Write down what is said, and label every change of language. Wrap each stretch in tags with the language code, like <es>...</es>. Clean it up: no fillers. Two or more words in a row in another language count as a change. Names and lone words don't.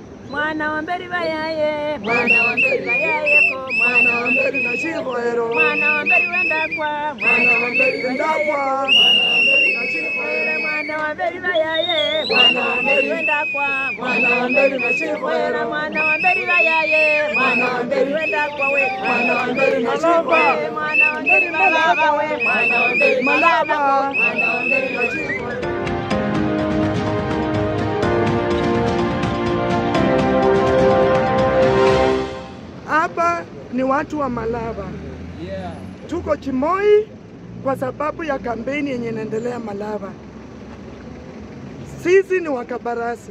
<luy>Mwana wa mberi bayaye, mwana wa mberi bayaye ko, mwana wa mberi na chikoero, mwana wa mberi wenda kwa, mwana wa mberi wenda kwa, mwana wa mberi na chikoero, mwana wa mberi bayaye, mwana wa mberi wenda kwa, mwana wa mberi na chikoero, mwana wa mberi bayaye, mwana wa mberi wenda kwa we, mwana wa mberi na chikoero, mwana wa mberi malaba we, mwana wa mberi malaba, mwana wa mberi na chikoero.</luy> <sw>Hapa ni watu wa Malava. Tuko Chimoi kwa sababu ya kampeni yenye inaendelea Malava. Sisi ni wakabarasi.</sw>